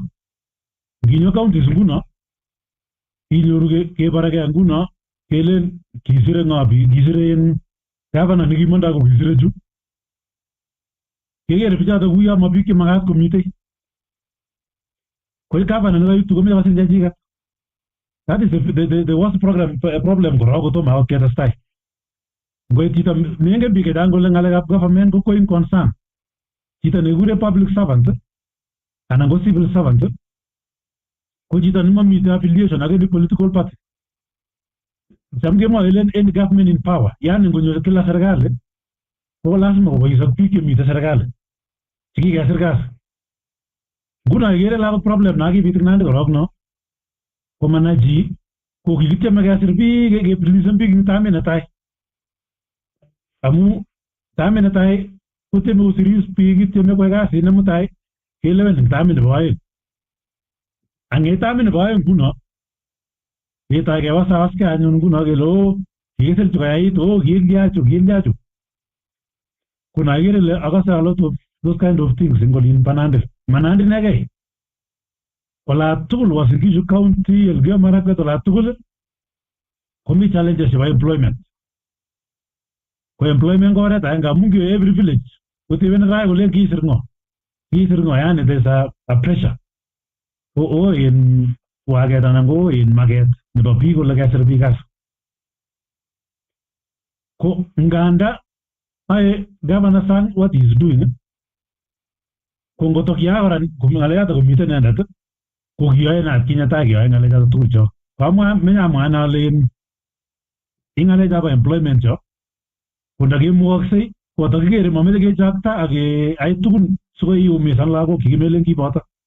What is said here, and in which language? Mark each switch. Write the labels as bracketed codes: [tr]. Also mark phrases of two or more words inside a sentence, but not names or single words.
[kln] Nginyo counties nguno inyoru kebaregei nguno kelen kisire ng'o biik kisire en gavana nekimondoi ko kisire chu kekere bichoto kuyo ma biik chemakat komitei ko gavana nekaitu komeche kosir chechiket. [en] That is the worst problem [kln] korok kotomo akot ketestai. Ngoit chito mengen biik chechang kole ng'alekab government ko [en] going concern. [kln] Chito nekikure [en] public servant [kln] anan ko [en] civil servant [kln] ko chito nemamite affiliation ak [en] any political party. [kln] Cham kemwoe kelen [en] any government in power, [kln] yani ngonyor [sw] kila serikali [kln] ko lazima kobois ak biik chemite serikali chekikesir kasi. Nguno ikere lakok problem nakibit ing Nandi korok no komanachi ko kikityeme kesir biik kepilisen biik ing tamit netai amu tamit netai kotyeme kosiris biik kityeme koyai kasit ne mutai kelewen ing tamit nebo aeng. Ang'et tamit nebo aeng nguno ketoi kewasawaskei anyun nguno kele kikisir chu koyait kiendiachu kuna ikere ile akase [en] a lot of those kind of things [kln] ing olin pa Nandi. Manandi inekei ola tugul Uasin Gishu County, Elgeyo Marakwet ola tugul komi challenges chebo employment. Ko employment ko oret aenge amu [en] every village [kln] koteben rai kole kisir ng'o yani [en] there's a pressure in [kln] waget anan ko in maget nebo biik kole kesir biik kasi. Ko nganda ae Governor Sang [en] what he is doing [kln] ko ngotokia kora ng'alekata komite inendet ko kiyoe nat kinyatai kiyoe ng'alechata tugul cho. Menyamwa ale ing ng'alechabo employment cho ko ndakimukoksei kotakikere mameche kechakta ak ai tugun sikoi iumisan lagok kikimelen kiboto.